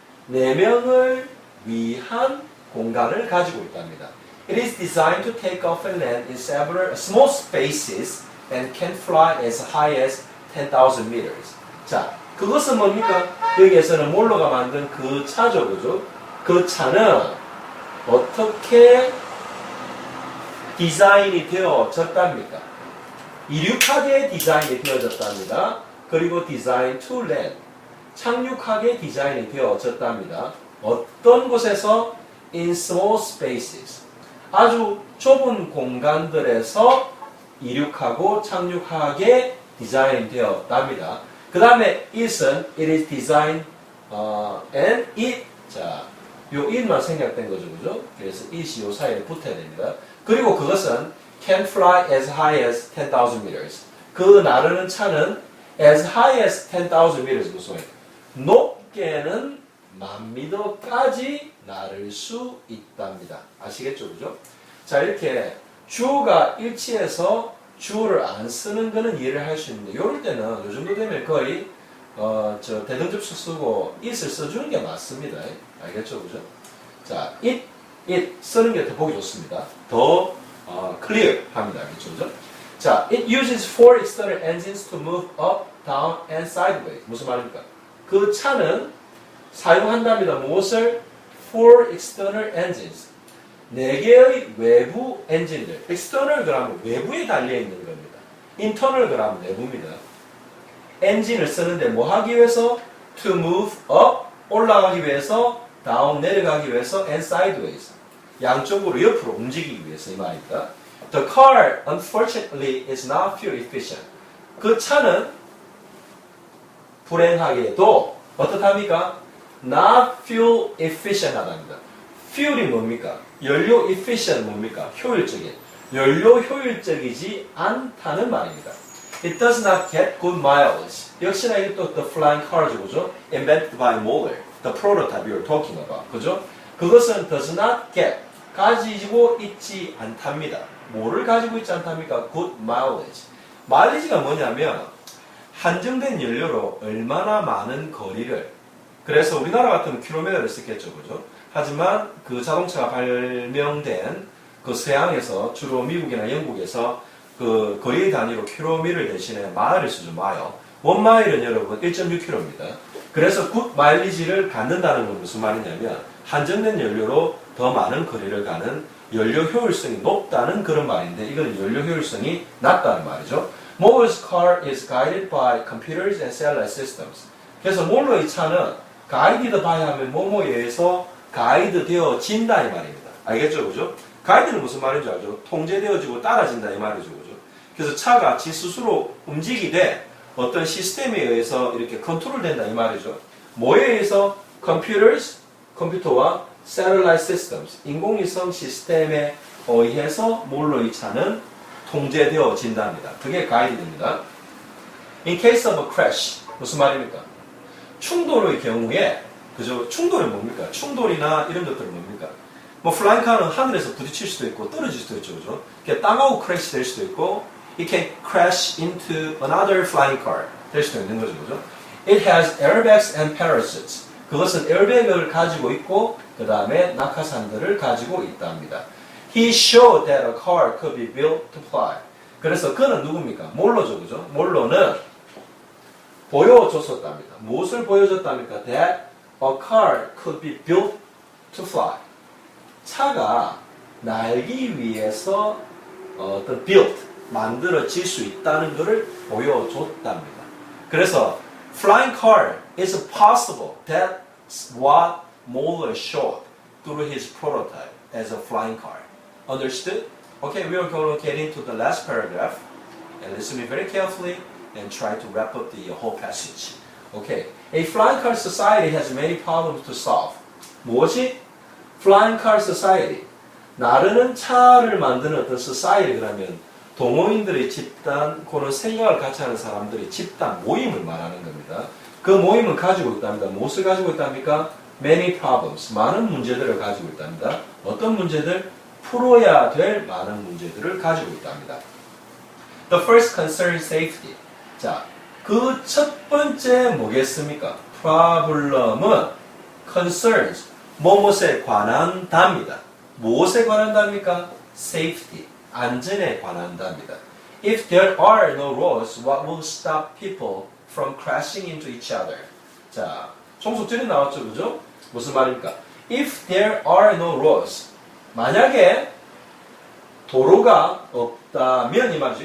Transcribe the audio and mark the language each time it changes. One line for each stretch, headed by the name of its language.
Korean: 4명을 위한 공간을 가지고 있답니다.
English: It is designed to take off and land in several small spaces and can fly as high as 10,000 meters.
Korean: 자, 그것은 뭡니까? 여기에서는 몰로가 만든 그 차죠, 그죠? 그 차는 어떻게 디자인이 되어졌답니까? 이륙하게 디자인이 되어졌답니다. 그리고 디자인
English: to land,
Korean: 착륙하게 디자인이 되어졌답니다. 어떤 곳에서?
English: in small spaces,
Korean: 아주 좁은 공간들에서 이륙하고 착륙하게 디자인되었답니다. 그 다음에 it은
English: it is designed and it,
Korean: 자, 요 it만 생략된 거죠, 그죠? 그래서 it이 요 사이에 붙어야 됩니다. 그리고 그것은
English: can fly as high as 10,000 meters.
Korean: 그 나르는 차는
English: as high as 10,000 meters,
Korean: 무슨 높게는 10,000m까지 나를 수 있답니다. 아시겠죠, 그죠? 자, 이렇게 주어가 일치해서 주어를 안 쓰는 거는 이해를 할 수 있는데, 이럴 때는 요 정도 되면 거의 대등접수 쓰고 it을 써주는 게 맞습니다. 알겠죠, 그죠? 자, it 쓰는 게 더 보기 좋습니다. 더 clear 합니다. 알겠죠, 그죠?
English: 자, it uses 4 external engines to move up, down, and sideways.
Korean: 무슨 말입니까? 그 차는 사용한답니다. 무엇을?
English: 4 external engines.
Korean: 4개의 외부 엔진들. external 그러면 외부에 달려있는 겁니다. internal 그러면 내부입니다. 엔진을 쓰는데 뭐 하기 위해서?
English: to move up,
Korean: 올라가기 위해서,
English: down,
Korean: 내려가기 위해서,
English: and sideways.
Korean: 양쪽으로 옆으로 움직이기 위해서 이 말입니다.
English: The car, unfortunately, is not fuel efficient.
Korean: 그 차는 불행하게도 어떻답니까?
English: Not fuel efficient
Korean: 하답니다. fuel이 뭡니까? 연료 efficient 뭡니까? 효율적인. 연료 효율적이지 않다는 말입니다.
English: It does not get good mileage.
Korean: 역시나 이것도 the flying car죠, 그죠?
English: Invented by Moeller, the prototype you were talking about,
Korean: 그죠? 그것은
English: does not get,
Korean: 가지고 있지 않답니다. 뭐를 가지고 있지 않답니까?
English: Good mileage.
Korean: 마일리지가 뭐냐면 한정된 연료로 얼마나 많은 거리를, 그래서 우리나라 같으면 킬로미터를 쓰겠죠, 그죠? 하지만 그 자동차가 발명된 그 서양에서, 주로 미국이나 영국에서 그 거리 단위로 킬로미터 대신에 마일을 쓰죠, 마일. 원 마일은 여러분 1.6km입니다. 그래서 굿 마일리지를 갖는다는 건 무슨 말이냐면 한정된 연료로 더 많은 거리를 가는 연료 효율성이 높다는 그런 말인데, 이거는 연료 효율성이 낮다는 말이죠.
English: Moe's car is guided by computers and satellite systems.
Korean: 그래서 몰로의 차는 가이디드 바이 하면 뭐뭐에 의해서 가이드 되어진다 이 말입니다. 알겠죠, 그죠? 가이드는 무슨 말인지 알죠? 통제되어지고 따라진다 이 말이죠, 그죠? 그래서 차가 지 스스로 움직이되 어떤 시스템에 의해서 이렇게 컨트롤된다 이 말이죠. 뭐에 의해서? computers, 컴퓨터와 satellite systems, 인공위성 시스템에 의해서 몰로의 차는 통제되어진답니다. 그게 가이드입니다.
English: In case of a crash,
Korean: 무슨 말입니까? 충돌의 경우에, 그죠? 충돌은 뭡니까? 충돌이나 이런 것들은 뭡니까? 뭐 플라잉카는 하늘에서 부딪힐 수도 있고 떨어질 수도 있죠, 그죠? 땅하고 크래시 될 수도 있고,
English: it can crash into another flying car
Korean: 될 수도 있는 거죠, 그죠?
English: It has airbags and parachutes.
Korean: 그것은 에어백을 가지고 있고 그 다음에 낙하산들을 가지고 있답니다.
English: He showed that a car could be built to fly.
Korean: 그래서 그는 누굽니까? 몰로죠, 그죠? 몰로는 보여줬었답니다. 무엇을 보여줬답니까?
English: That a car could be built to fly.
Korean: 차가 날기 위해서 어떤 built, 만들어질 수 있다는 것을 보여줬답니다.
English: 그래서 flying car is possible. That's what Moeller showed through his prototype as a flying car. Understood? Okay, we are going to get into the last paragraph and listen to me very carefully and try to wrap up the whole passage. Okay, a flying car society has many problems to solve.
Korean: 무엇이?
English: Flying car society.
Korean: 나르는 차를 만드는 어떤 society 그러면 동호인들의 집단, 그런 생각을 같이 하는 사람들의 집단 모임을 말하는 겁니다. 그 모임은 가지고 있답니다. 무엇을 가지고 있답니까?
English: Many problems.
Korean: 많은 문제들을 가지고 있답니다. 어떤 문제들? 풀어야 될 많은 문제들을 가지고 있답니다.
English: The first concern is safety.
Korean: 자, 그 첫 번째 뭐겠습니까? problem은 concerns, 무엇에 관한답니다. 무엇에 관한답니까? safety, 안전에 관한답니다.
English: If there are no roads, what will stop people from crashing into each other?
Korean: 자, 총속전이 나왔죠, 그죠? 무슨 말입니까?
English: If there are no roads,
Korean: 만약에 도로가 없다면 이 말이죠.